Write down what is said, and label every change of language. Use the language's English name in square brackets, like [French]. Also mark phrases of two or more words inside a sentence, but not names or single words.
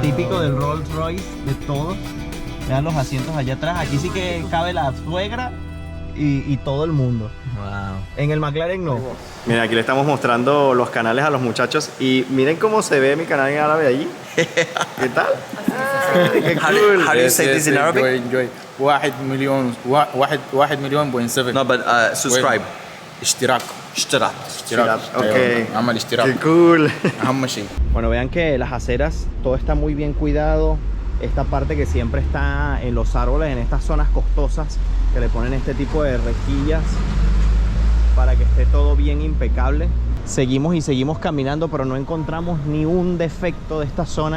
[Spanish] Típico del Rolls Royce, de todo. Vean los asientos allá atrás. Aquí sí que cabe la suegra y todo el mundo. Wow. En el McLaren no. Miren, aquí le estamos mostrando los canales a los muchachos. Y miren cómo se ve mi canal en árabe allí. ¿Qué tal? Qué cool. [English] How do you say this in Arabic? Enjoy. 1,7 No, but subscribe. [Arabic] اشتراك Okay. عمل اشتراك. [Spanish] Qué cool. [Arabic] أهم شيء. [Spanish] Bueno, vean que las aceras, todo está muy bien cuidado. Esta parte que siempre está en los árboles, en estas zonas costosas, que le ponen este tipo de rejillas para que esté todo bien impecable. Seguimos y seguimos caminando, pero no encontramos ni un defecto de esta zona.